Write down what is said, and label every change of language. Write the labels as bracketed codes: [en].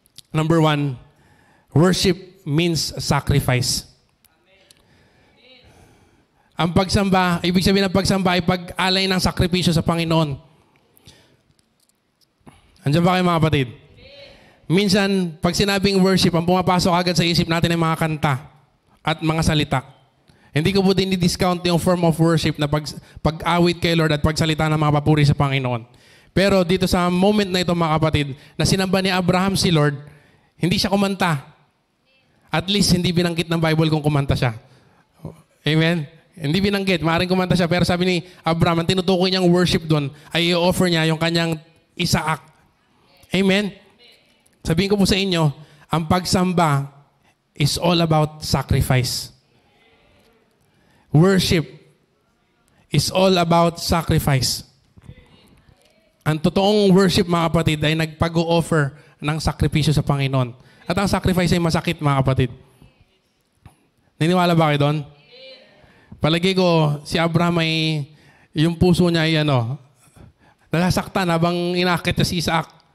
[en] Number 1, worship means sacrifice. [tl] Ang pagsamba, ibig sabihin ng pagsamba ay pag-alay ng sakripisyo sa Panginoon. Andiyan ba kayo, mga kapatid? Minsan, pag sinabing worship, ang pumapasok agad sa isip natin ay mga kanta at mga salita. Hindi ko po din i-discount yung form of worship na pag-awit kay Lord at pagsalita ng mga papuri sa Panginoon. Pero dito sa moment na ito, mga kapatid, na sinamba ni Abraham si Lord, hindi siya kumanta. At least, hindi binanggit ng Bible kung kumanta siya. Amen? Hindi binanggit. Maaaring kumanta siya. Pero sabi ni Abraham, ang tinutukoy niyang worship doon ay i-offer niya yung kanyang Isaac. Amen? Sabihin ko po sa inyo, ang pagsamba [en] is all about sacrifice. Worship is all about sacrifice. [tl] Ang totoong worship, mga kapatid, ay nagpag-o-offer ng sakripisyo sa Panginoon. At ang sacrifice ay masakit, mga kapatid. Niniwala ba kayo doon? Palagi ko, si Abraham ay, yung puso niya ay nasasaktan habang inakit niya si Isaac.